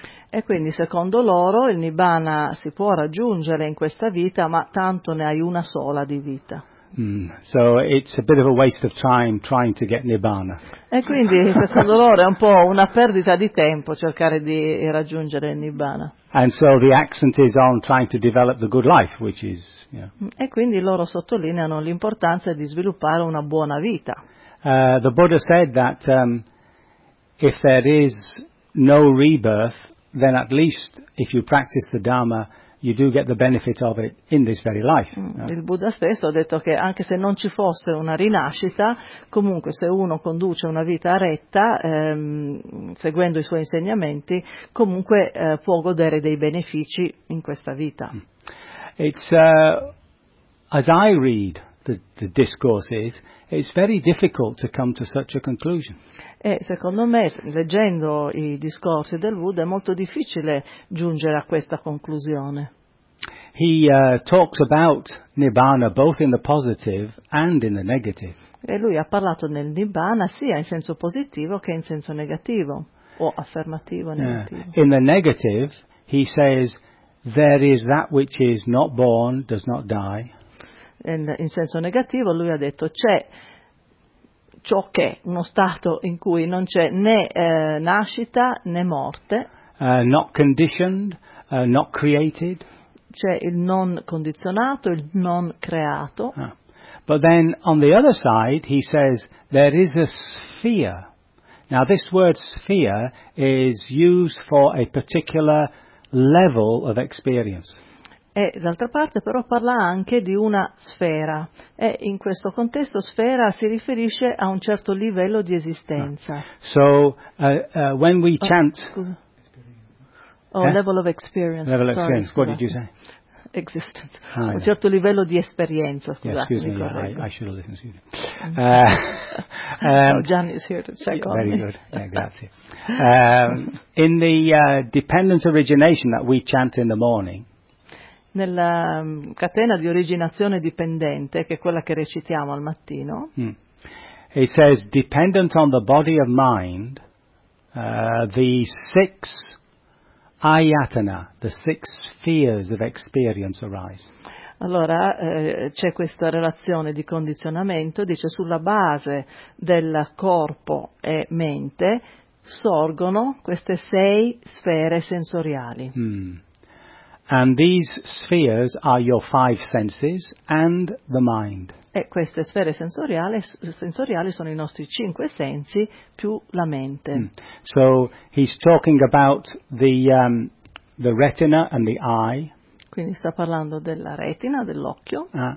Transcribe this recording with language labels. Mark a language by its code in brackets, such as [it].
[it] E quindi secondo loro il Nibbana si può raggiungere in questa vita, ma tanto ne hai una sola di vita. [en] So it's a bit of a waste of time trying to get Nibbana. [it] E quindi secondo loro è un po' una perdita di tempo cercare di raggiungere il Nibbana. [en] And so the accent is on trying to develop the good life, which is, you know. [it] E quindi loro sottolineano l'importanza di sviluppare una buona vita. [en] The Buddha said that if there is no rebirth, then at least if you practice the Dharma, you do get the benefit of it in this very life. [it] Il Buddha stesso ha detto che anche se non ci fosse una rinascita, comunque se uno conduce una vita retta, seguendo i suoi insegnamenti, comunque può godere dei benefici in questa vita. [en] It's as I read the discourses, it's very difficult to come to such a conclusion. [it] E secondo me, leggendo i discorsi del Buddha, è molto difficile giungere a questa conclusione. [en] He talks about Nibbana both in the positive and in the negative. [it] E lui ha parlato nel Nibbana sia in senso positivo che in senso negativo, o affermativo o negativo. [en] In the negative, he says, there is that which is not born, does not die. [it] In senso negativo lui ha detto c'è ciò che è uno stato in cui non c'è né nascita né morte. [en] Not conditioned, not created. [it] C'è il non condizionato, il non creato. [en] But then on the other side he says there is a sphere. Now this word sphere is used for a particular level of experience. [it] E d'altra parte però parla anche di una sfera, e in questo contesto sfera si riferisce a un certo livello di esistenza. [en] So when we chant, level of experience. Level of experience. What did you say? Existence. [it] Un certo livello di esperienza. [en] Excuse me. I should have listened to you. Gianni is here to check on me. Very good. Yeah, grazie. In the dependent origination that we chant in the morning. [it] Nella catena di originazione dipendente, che è quella che recitiamo al mattino. [en] It says, dependent on the body of mind, the six ayatana, the six spheres of experience arise. [it] Allora, c'è questa relazione di condizionamento, dice, sulla base del corpo e mente sorgono queste sei sfere sensoriali. [en] And these spheres are your five senses and the mind. [it] E queste sfere sensoriali sono i nostri cinque sensi più la mente. [en] So he's talking about the retina and the eye. [it] Quindi sta parlando della retina, dell'occhio.